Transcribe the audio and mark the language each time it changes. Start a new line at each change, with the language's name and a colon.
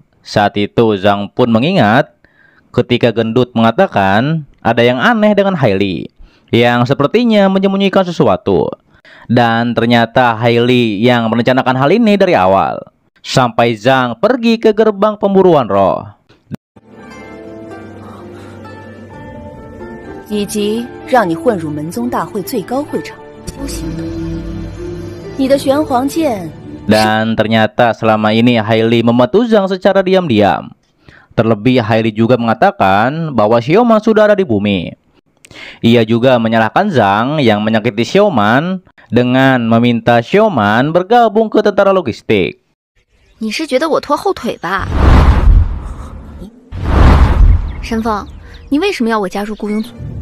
Indonesian: Saat itu Zhang pun mengingat ketika gendut mengatakan ada yang aneh dengan Hailey yang sepertinya menyembunyikan sesuatu. Dan ternyata Hailey yang merencanakan hal ini dari awal. Sampai Zhang pergi ke gerbang pemburuan roh.
Chinese: 以及让你混入门宗大会最高会场修行。你的玄黄剑
Indonesian: Dan ternyata selama ini Hailey membantu Zhang secara diam-diam. Terlebih Hailey juga mengatakan bahwa Xiaoman sudah ada di bumi. Ia juga menyalahkan Zhang yang menyakiti Xiaoman dengan meminta Xiaoman bergabung ke tentara logistik.
Chinese: 你是觉得我拖后腿吧？申凤，你为什么要我加入雇佣组？